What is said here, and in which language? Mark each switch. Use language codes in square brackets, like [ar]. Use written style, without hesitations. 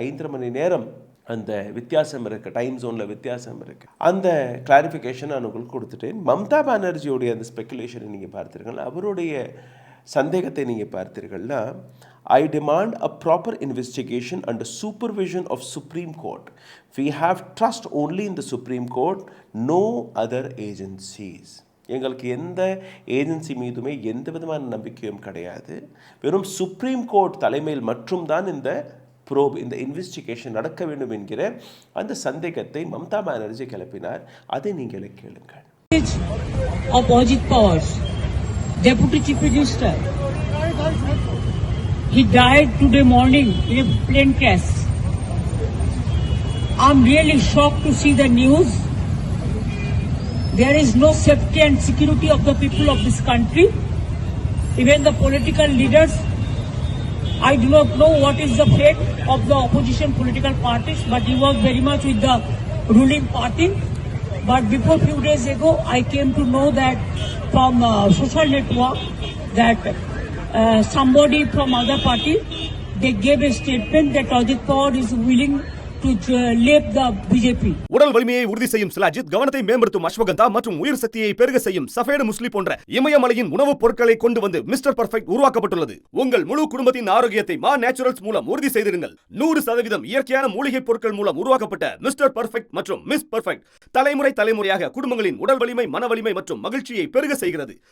[ta] 5 மணி நேரம் அந்த வித்தியாசம் இருக்குது, டைம் ஜோனில் வித்தியாசம் இருக்குது. அந்த கிளாரிஃபிகேஷன் நான் உங்களுக்கு கொடுத்துட்டேன். மம்தா பானர்ஜியோடைய அந்த ஸ்பெக்குலேஷனை நீங்கள் பார்த்தீர்கள், அவருடைய சந்தேகத்தை நீங்கள் பார்த்தீர்கள்னா, [en] I demand a proper investigation under supervision of Supreme Court. We have trust only in the Supreme Court, no other agencies. [ta] எங்களுக்கு எந்த ஏஜென்சி மீதுமே எந்த விதமான நம்பிக்கையும் கிடையாது. வெறும் சுப்ரீம் கோர்ட் தலைமையில் மட்டும்தான் இந்த இந்த இன்வெஸ்டிகேஷன் நடக்க வேண்டும் என்கிற அந்த சந்தேகத்தை மம்தா பானர்ஜி கிளப்பினார். அதை நீங்கள் கேளுங்கள். [en] Of Ajit Pawar, Deputy Chief Minister, He died today morning in a plane crash. I'm really shocked to see the news. There is no safety and security of the people of this country. Even the political leaders, I do not know what is the fate of the opposition political parties, but he was very much with the ruling party. But before few days ago, I came to know that from social network that somebody from other party, they gave a statement that Ajit Pawar is willing to leave the BJP. [ta] உடல் வலிமையை உறுதி செய்யும் சிலாஜித், கவனத்தை மேம்படுத்தும் அஸ்வகந்தா மற்றும் உயிர் சக்தியை பெருக செய்யும் சஃபேடு முஸ்லி போன்ற இமயமலையின் உணவுப் பொருட்களை கொண்டு வந்து மிஸ்டர் பர்ஃபெக்ட் உருவாக்கப்பட்டுள்ளது. உங்கள் முழு குடும்பத்தின் ஆரோக்கியத்தை மா நேச்சுரல்ஸ் மூலம் உறுதி செய்திருங்கள். 100% இயற்கையான மூலிகை பொருட்கள் மூலம் உருவாக்கப்பட்ட மிஸ்டர் பர்ஃபெக்ட் மற்றும் மிஸ் பர்ஃபெக்ட் தலைமுறையாக குடும்பங்களின் உடல் வலிமை, மன வலிமை மற்றும் மகிழ்ச்சியை பெருக செய்கிறது.